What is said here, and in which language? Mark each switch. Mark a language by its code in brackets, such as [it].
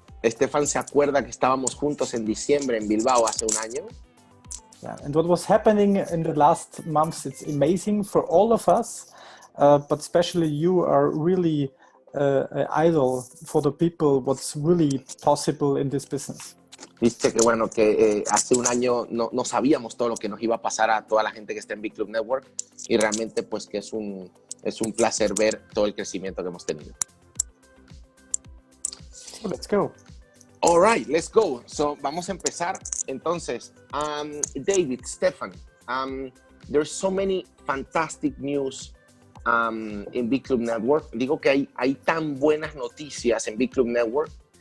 [es] Stefan se acuerda que estábamos juntos en diciembre en Bilbao hace un año. [en] Yeah, and what was happening in the last months, it's amazing for all of us, but especially you are really an idol for the people, what's really possible in this business. [es] Dice que hace un año no sabíamos todo lo que nos iba a pasar a toda la gente que está en Bitclub Network, y realmente pues que es un placer ver todo el crecimiento que hemos tenido. [en] So let's go. All right, let's go. So, [es] vamos a empezar. [en] Entonces, David, Stefan, there's so many fantastic news in Bitclub Network. [es] Digo que hay tan buenas noticias en Bitclub Network.